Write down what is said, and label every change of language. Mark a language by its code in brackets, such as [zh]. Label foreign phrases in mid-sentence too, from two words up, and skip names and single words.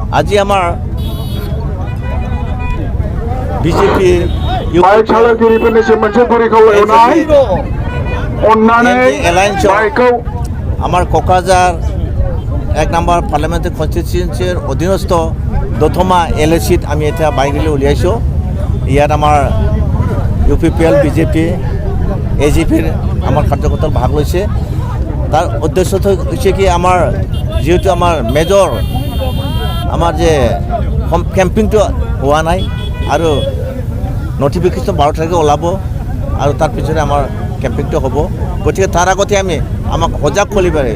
[as] আজি আমাৰ বিজেপি [brx] बाइक सालायगिरिफोरनिसिम मोनसे गुरै खावलायहरनाय अन्नानै बाइकखौ [as] আমাৰ কোকৰাঝাৰ 1 নম্বৰ পাৰ্লামেণ্টাৰী কনষ্টিটিউয়েন্সিৰ অধীনস্থ দথমা LACত আমি এতিয়া [en] bike rally [as] উলিয়াইছোঁ ইয়াত আমাৰ UPPL বিজেপি AGPৰ আমাৰ কাৰ্যকৰ্তাই ভাগ লৈছে তাৰ উদ্দেশ্যটো হৈছে কি আমাৰ যেহেতু আমাৰ মেজৰ আমাৰ যে কেম্পিংটো হোৱা নাই আৰু নটিফিকেশ্যন 12 তাৰিখে ওলাব আৰু তাৰ পিছতে আমাৰ কেম্পিংটো হ'ব গতিকে তাৰ আগতে আমি আমাক সজাগ কৰিবৰে